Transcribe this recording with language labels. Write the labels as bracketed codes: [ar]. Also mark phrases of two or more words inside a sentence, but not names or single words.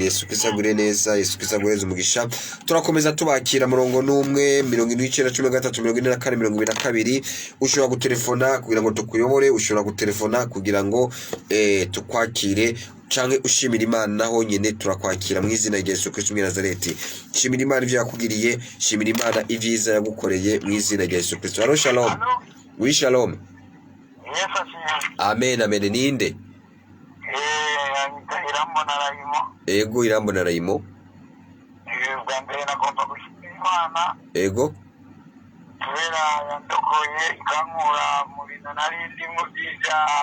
[rn] Yesu Kristo agure neza, Yesu Kristo agureze umugisha. Turakomeza tubakira murongo numwe 1913 ushobora gutelefona kugira ngo tukuyobore, ushobora gutelefona kugira ngo tukwakire canke ushimira Imana naho nyene turakwakira mu izina rya Yesu Kristo Nazareti. Shimira Imana ivyo yakugiriye, shimira Imana ivyiza yagukoreye mu izina rya Yesu Kristo. Alo shalom. Oui shalom. Amen amen. Ninde? Ego irambona rayimo. Mbere nagomba gushimira Imana. Ego. Kubera yandokoye ikankura mu bintu nari ndimo by'ibyaha.